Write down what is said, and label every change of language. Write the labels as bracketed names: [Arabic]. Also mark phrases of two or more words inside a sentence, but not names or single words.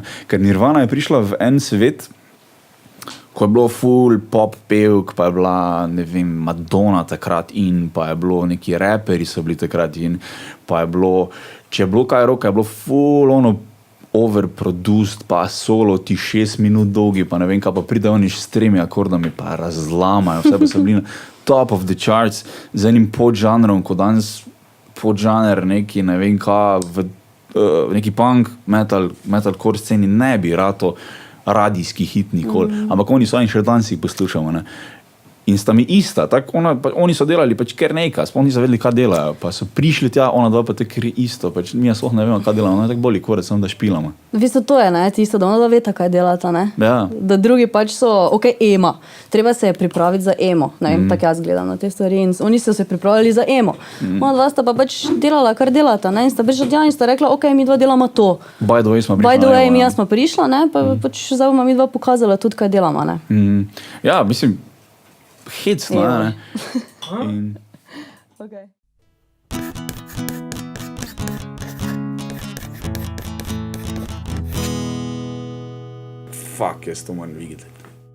[Slovenian] Ker Nirvana je prišla v en svet, ko je bilo ful pop pevk, pa je bila, ne vem, Madonna takrat in, pa je bilo neki raperi so bili takrat in, pa je bilo, če je bilo kaj roka, je bilo ful ono overproduced, pa solo ti 6 minut dolgi, pa ne vem kaj, pa pride oni s 3 akordami, pa razlamajo, vse pa so bili na [English] top of the charts [Slovenian] z enim podžanrom, ko danes podžaner neki, ne vem kaj, neki punk, metalcore sceni ne bi rato radijski hit nikoli, ampak oni so in še danes jih poslušamo, ne. In sta mi ista, tako oni so delali pač kar nekaj, sploh niso vedeli, kaj delajo, pa so prišli tja, ona dva pa te kar isto, pač mi sploh ne vemo, kaj delamo, ona je tako boli korec, samo da špilamo. V bistvu to je, ne, tisto, da ona dva veta, kaj delata, ne. Ja. Da drugi pač so, emo, treba se je pripraviti za emo, ne vem, tako jaz gledam na te stvari in oni so se pripravljali za emo. Ona dva sta pa pač delala, kar delata, ne, in sta prišla tja in sta rekla, mi dva delamo to. [English] By the way, [Slovenian] smo prišla. [English] By the way, [Slovenian] mi smo prišla, ne, pa pač zdaj bomo mi dva pokazala tudi, kaj delamo, ne. Ja, mislim, hecno, ne? In... Okay. Fuck, jaz to moram videti.